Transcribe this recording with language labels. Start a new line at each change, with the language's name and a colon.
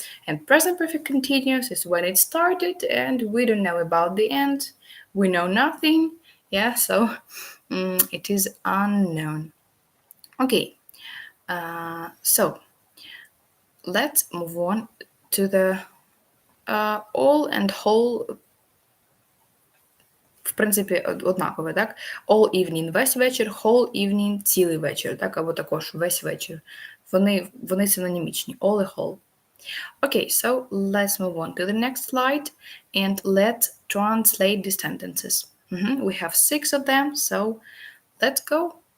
English: And present perfect continuous is when it started and we don't know about the end. We know nothing, yeah? So it is unknown. Okay. So let's move on to the all and whole.
Ukrainian: В принципі, однакове, так?
English: All evening
Ukrainian: – весь вечір,
English: whole evening
Ukrainian: – цілий вечір, так? Або також весь вечір. Вони синонімічні.
English: All і whole. Okay, so let's move on to the next slide and let's translate these sentences. We have 6 of them, so let's go.